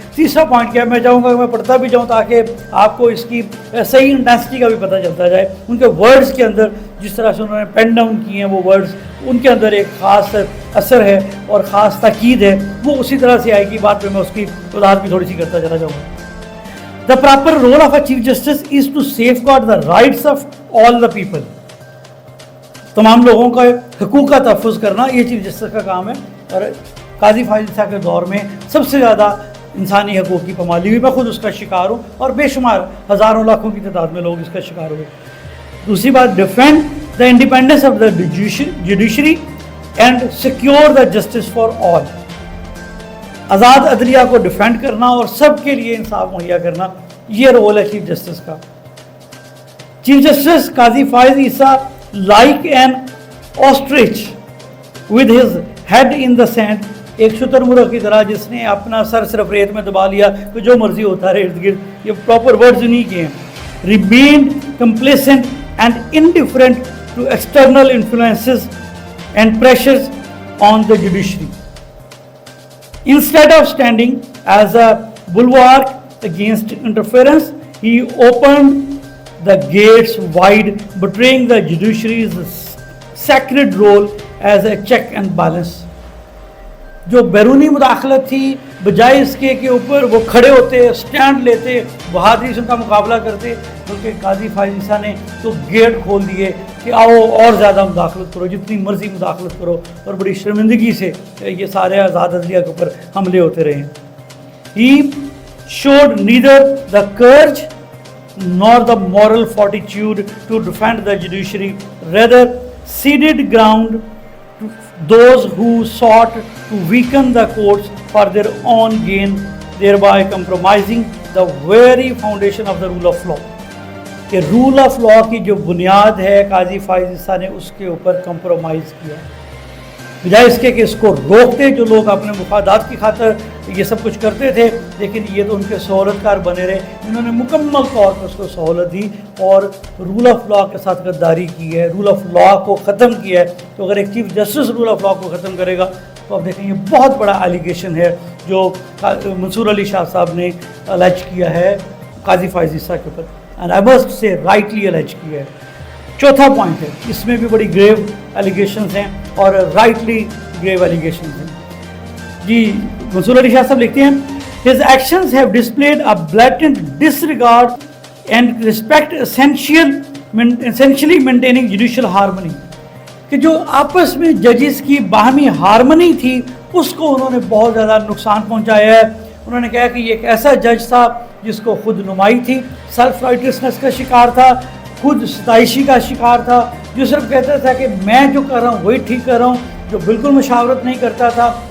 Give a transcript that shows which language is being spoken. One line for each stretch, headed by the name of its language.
Urdu: تیسرا پوائنٹ کیا ہے, میں چاہوں گا کہ میں پڑھتا بھی جاؤں تاکہ آپ کو اس کی صحیح انٹینسٹی کا بھی پتہ چلتا جائے. ان کے ورڈز کے اندر جس طرح سے انہوں نے پین ڈاؤن کیے ہیں وہ ورڈز, ان کے اندر ایک خاص اثر ہے اور خاص تاکید ہے, وہ اسی طرح سے آئے گی بات میں اس کی وضاحت بھی تھوڑی سی کرتا چلا جاؤں گا.
English: The proper role of a Chief Justice is to safeguard the rights of all the people.
Urdu: تمام لوگوں کا حقوق کا تحفظ کرنا یہ چیف جسٹس کا کام ہے. اور قاضی فائز عیسیٰ کے دور میں سب سے زیادہ انسانی حقوق کی پامالی ہوئی, میں خود اس کا شکار ہوں اور بے شمار ہزاروں لاکھوں کی تعداد میں لوگ اس کا شکار ہوئے.
English: دوسری بات, defend the independence of the judiciary and secure the justice for all.
Urdu: آزاد عدلیہ کو ڈیفینڈ کرنا اور سب کے لیے انصاف مہیا کرنا, یہ رول ہے چیف جسٹس کا. Chief justice Qazi Faez Isa
English: like an ostrich with his head in the sand,
Urdu: ایک شتر مرغ کی طرح جس نے اپنا سر صرف ریت میں دبا لیا تو جو مرضی ہوتا رہے ارد گرد, یہ پراپر ورڈز انہیں کے ہیں.
English: Remained complacent and indifferent to external influences and pressures on the judiciary. Instead of standing as a bulwark against interference, he opened the gates wide, betraying the judiciary's sacred role as a check and balance.
Urdu: جو بیرونی مداخلت تھی, بجائے اس کے اوپر وہ کھڑے ہوتے, سٹینڈ لیتے, بہادری سے ان کا مقابلہ کرتے, بلکہ قاضی فائز عیسیٰ نے تو گیٹ کھول دیے کہ آؤ اور زیادہ مداخلت کرو, جتنی مرضی مداخلت کرو, اور بڑی شرمندگی سے یہ سارے آزاد عدلیہ کے اوپر حملے ہوتے رہے.
English: He showed neither the courage nor the moral fortitude to defend the judiciary, rather ceded ground to those who sought to weaken the courts for their own gain, thereby compromising the very foundation of the rule of law.
Urdu: کہ role of law کی جو بنیاد ہے قاضی فائز عیسیٰ نے اس کے اوپر compromise کیا, بجائے اس کے کہ اس کو روکتے. جو لوگ اپنے مفادات کی خاطر یہ سب کچھ کرتے تھے, لیکن یہ تو ان کے سہولت کار بنے رہے, انہوں نے مکمل طور پر اس کو سہولت دی اور رول آف لا کے ساتھ غداری کی ہے, رول آف لا کو ختم کیا ہے. تو اگر ایک chief justice role of law کو ختم کرے گا تو آپ دیکھیں یہ بہت بڑا ایلیگیشن ہے جو منصور علی شاہ صاحب نے الیج کیا ہے قاضی فائز عیسیٰ کے اوپر,
English: and I must say rightly
Urdu: الیج کیا ہے. چوتھا پوائنٹ ہے, اس میں بھی بڑی گریو ایلیگیشنز ہیں اور رائٹلی گریو ایلیگیشنز ہیں. جی منصور علی شاہ صاحب لکھتے ہیں,
English: his actions have displayed a blatant disregard and respect essentially maintaining judicial harmony.
Urdu: کہ جو آپس میں ججز کی باہمی ہارمنی تھی اس کو انہوں نے بہت زیادہ نقصان پہنچایا ہے. انہوں نے کہا کہ یہ ایک ایسا جج تھا جس کو خود نمائی تھی, سیلف رائٹسنس کا شکار تھا, خود ستائشی کا شکار تھا, جو صرف کہتا تھا کہ میں جو کر رہا ہوں وہی ٹھیک کر رہا ہوں, جو بالکل مشاورت نہیں کرتا تھا.